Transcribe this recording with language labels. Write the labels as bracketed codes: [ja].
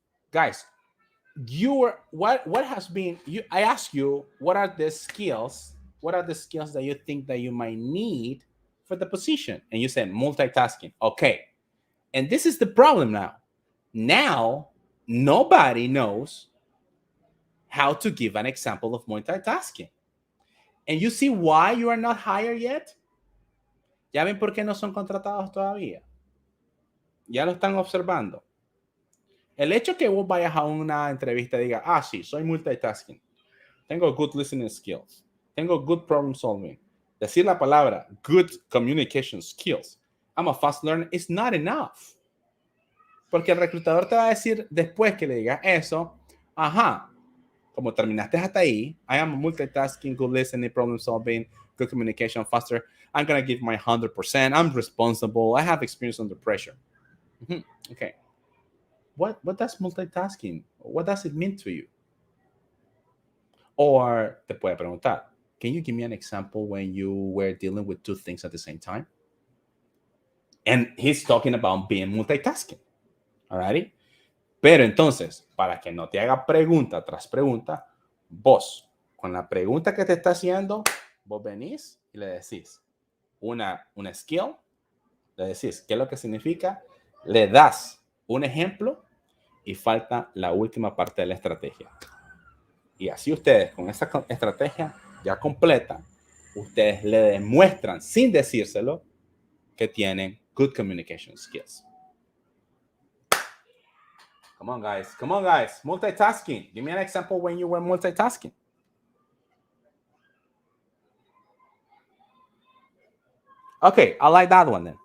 [en] Guys, what has been I asked you what are the skills that you think that you might need for the position, and you said multitasking. Okay, and this is the problem now nobody knows how to give an example of multitasking, and you see why you are not hired yet. [es] Ya ven por qué no son contratados todavía. Ya lo están observando. El hecho que vos vayas a una entrevista y digas, sí, soy multitasking, tengo [en] good listening skills, [es] tengo [en] good problem solving, [es] decir la palabra [en] good communication skills, I'm a fast learner, is not enough. [es] Porque el reclutador te va a decir después que le digas eso, como terminaste hasta ahí, [en] I am multitasking, good listening, problem solving, good communication, faster, I'm going to give my 100%, I'm responsible, I have experience under pressure. Okay. What does multitasking, what does it mean to you? Or [es] te puede preguntar, [en] can you give me an example when you were dealing with two things at the same time? And he's talking about being multitasking. Alrighty? [es] Pero entonces, para que no te haga pregunta tras pregunta, vos, con la pregunta que te está haciendo, vos venís y le decís una skill, le decís qué es lo que significa, le das un ejemplo y falta la última parte de la estrategia. Y así ustedes, con esa estrategia ya completa, ustedes le demuestran sin decírselo que tienen [en] good communication skills. Come on, guys. Come on, guys. Multitasking. Give me an example when you were multitasking. Okay, I like that one then.